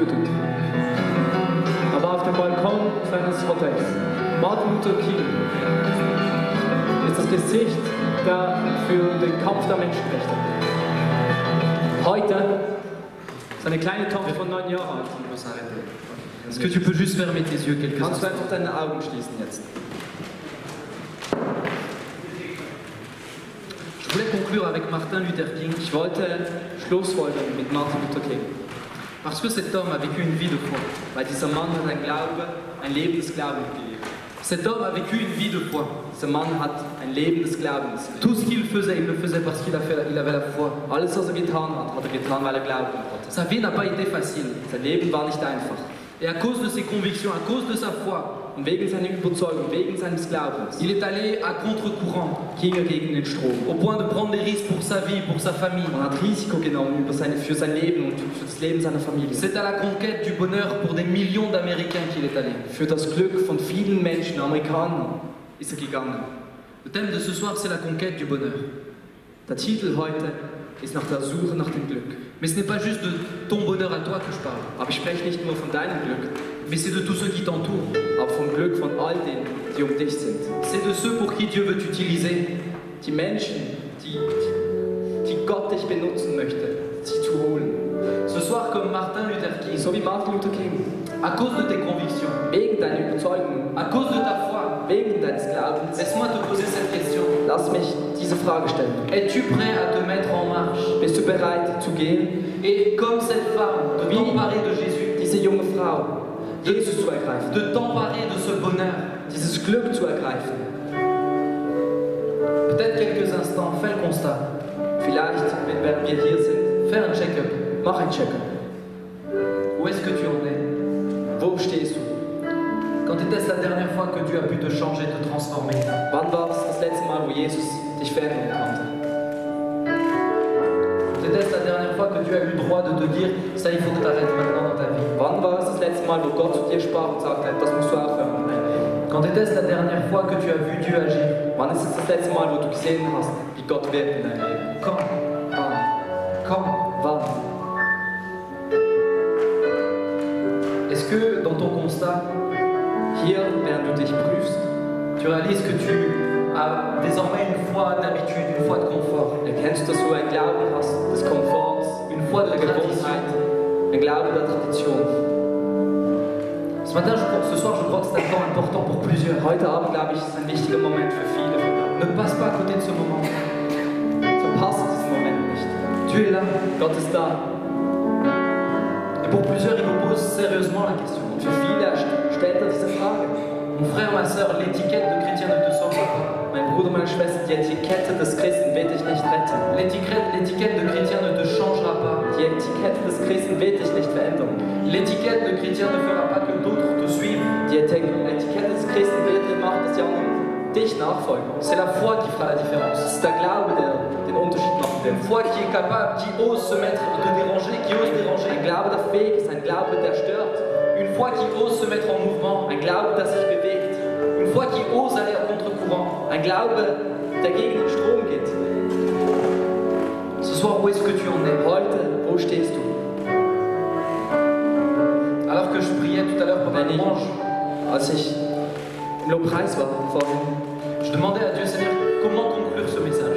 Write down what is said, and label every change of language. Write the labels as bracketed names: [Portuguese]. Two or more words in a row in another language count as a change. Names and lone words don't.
[German] Er war auf dem Balkon seines Hotels. Martin Luther King ist das Gesicht für den Kampf der Menschenrechte. Heute ist eine kleine Tochter von 9 Jahren alt. [French] Est-ce que tu peux juste fermer tes yeux quelques [German] Kannst du [French] instants? [German] einfach deine Augen schließen jetzt? [French] Je voulais conclure avec Martin Luther King [German] Ich wollte Schlussfolgern mit Martin Luther King, [French] parce que cet homme a vécu une vie de foi. [German] weil dieser Mann hat ein Leben des Glaubens gelebt. [French] Cet homme a vécu une vie de foi. [German] Dieser Mann hat ein Leben des Glaubens gelebt. [French] Tout ce qu'il faisait, il le faisait parce qu'il avait la foi. [German] Alles, was er getan hat, hat er getan, weil er Glauben hatte. [French] Sa vie n'a pas été facile. [German] Sein Leben war nicht einfach. [French] Et à cause de ses convictions, à cause de sa foi, [German] Und wegen seiner Überzeugung, wegen seines Glaubens, [French] il est allé à contre-courant, [German] ging er gegen den Strom. [French] au point de prendre des risques pour sa vie, pour sa famille. [German] Man hat Risiko genommen für sein Leben und für das Leben seiner Familie. [French] C'est à la conquête du bonheur pour des millions d'Américains qu'il est allé. [German] Für das Glück von vielen Menschen, Amerikanern, ist er gegangen. [French] Le thème de ce soir, c'est la conquête du bonheur. [German] Der Titel heute ist nach der Suche nach dem Glück. [French] Mais ce n'est pas juste de ton bonheur à toi que je parle, [German] Aber ich spreche nicht nur von deinem Glück, [French] mais c'est de tous ceux qui t'entourent. [German] aber vom Glück von all denen, die um dich sind. [French] C'est de ceux pour qui Dieu veut t'utiliser. [German] Die Menschen, die Gott dich benutzen möchte, sie zu holen. [French] Ce soir, comme Martin Luther King, [German] So wie Martin Luther King. [French] à cause de tes convictions, [German] Wegen deiner Überzeugung, [French] à cause de ta foi, [German] wegen deines Glaubens, [French] laisse-moi te poser cette question. [German] lass mich diese Frage stellen. [French] Es-tu prêt à te mettre en marche [German] Bist du bereit zu gehen, [French] et, comme cette femme, de t'emparer de Jésus, [German] diese junge Frau, Jesus zu ergreifen, [French] de t'emparer de ce bonheur? [German] dieses Glück zu ergreifen? [French] Peut-être quelques instants, fais le constat. [German] Vielleicht, wenn wir hier sind, [French] Fais un check-up. [German] mach ein Check-up. [French] Où est-ce que tu en es? [German] Wo stehst du? [French] Quand était-ce la dernière fois que Dieu a pu te changer, te transformer? [German] Wann war es das letzte Mal, wo Jesus dich verändern konnte? [French] Quand était-ce la dernière fois que Dieu a eu le droit de te dire ça, il faut que tu arrêtes maintenant dans ta vie? [German] Wann war es das letzte Mal, wo Gott zu dir sprach und sagte, das musst du aufhören? [French] Quand était-ce la dernière fois que tu as vu Dieu agir? [German] Wann ist es das letzte Mal, wo du gesehen hast, wie Gott wirkt in deinem Leben? [French] Quand? [German] Wann? [French] Quand? [German] Wann? [French] Est-ce que dans ton constat, [German] Hier, während du dich prüfst, [French] tu réalises que tu as désormais une foi d'habitude, une foi de confort, [German] erkennst du, dass du ein Glauben hast des Komforts, [French] une foi de [German] der [French] tradition? [German] Gewohnheit, ein Glaube der Tradition. [French] Ce matin, ce soir, je crois que c'est un temps important pour plusieurs. [German] Heute Abend, glaube ich, ist ein wichtiger Moment für viele von uns. [French] Ne passe pas à côté de ce moment. [German] Verpasse diesen Moment nicht. [French] Tu es là. [German] Gott ist da. [French] Et pour plusieurs, il nous pose sérieusement la question. [German] Und für viele stellt er diese Frage. [French] Mon frère, ma soeur, l'étiquette de chrétien ne te sauvera pas. [German] Mein Bruder, meine Schwester, die Etikette des Christen wird dich nicht retten. [French] L'étiquette de chrétien ne te changera pas. [German] Die Etikette des Christen wird dich nicht verändern. [French] L'étiquette de chrétien ne fera pas que d'autres te suivent. [German] Die Etikette des Christen wird nicht machen, dass die anderen dich nachfolgen. [French] C'est la foi qui fera la différence. [German] Es ist der Glaube, der den Unterschied machen wird. [French] Une foi qui est capable, qui ose se mettre, te déranger, qui ose déranger. [German] Ein Glaube, der fähig ist, ein Glaube, der stört. [French] Une foi qui ose se mettre en mouvement. [German] Ein Glaube, der sich bewegt. [French] Une foi qui ose aller à contre-courant. [German] Ein Glaube, der gegen den Strom geht. [French] Ce soir, où est-ce que tu en es? [German] Heute, wo stehst du? [French] Alors que je priais tout à l'heure pendant la louange, [German] Als ich im Lobpreis war vorhin, [French] je demandais à Dieu, Seigneur, comment conclure ce message?